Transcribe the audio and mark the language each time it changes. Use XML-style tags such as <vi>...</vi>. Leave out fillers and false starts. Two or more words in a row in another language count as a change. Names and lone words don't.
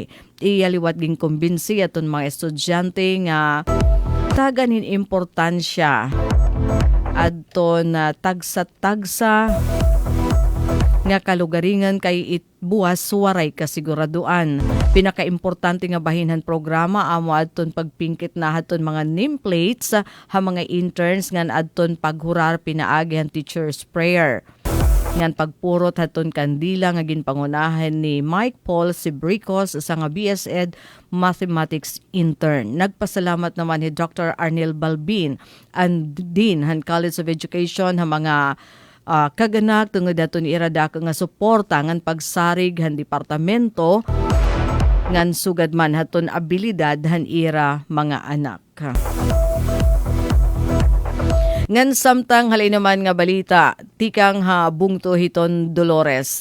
<war>Iyaliwat ging kumbinsi aton mga estudyante nga taganin importansya adto na tagsa-tagsa nga kalugaringan kay buwas waray kasiguraduan. Pinakaimportante nga bahinhan programa amo adton pagpingkit na haton mga nameplates ha mga interns ngan adton paghurar pinaagi ang teacher's prayer. Ngan pagpurot haton kandila nga ginpangunahan ni Mike Paul Sibricos sa nga BS Ed Mathematics intern. Nagpasalamat naman ni Dr. Arnel Balbin and Dean han College of Education ha mga kaganak tungod daton iradako nga suporta ngan pagsarig han departamento ngan sugad man haton abilidad han ira mga anak. Ngan samtang halay naman nga balita, tikang ha bungto hiton Dolores.</war>